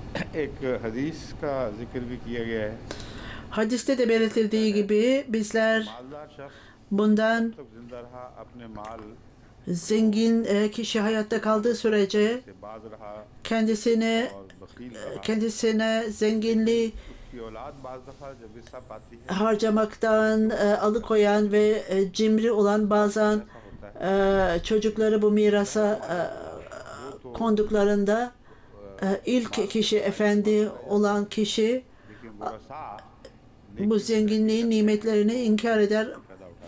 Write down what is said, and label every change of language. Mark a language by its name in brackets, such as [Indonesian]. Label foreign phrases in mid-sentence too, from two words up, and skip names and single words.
[Urdu] एक हदीस का जिक्र भी किया गया है। [Turkish] Hadiste de belirtildiği gibi bizler [Urdu] मालदार शख्स [Turkish] bundan [Urdu] तब जिंदा रहा अपने माल [Turkish] zengin kişi hayatta kaldığı sürece [Urdu] से बाज रहा [Turkish] kendisine [Urdu] और बखील रहा। [Turkish] kendisine zenginliği [Urdu] उसकी औलाद बाज दफा जब हिस्सा पाती है [Turkish] harcamaktan alıkoyan ve cimri olan bazen [Urdu] ऐसा होता है [Turkish] çocukları bu mirasa konduklarında ilk kişi efendi olan kişi [Urdu] लेकिन वरसा [Turkish] bu zenginliğin nimetlerini inkar eder. [Urdu] पैदा उठा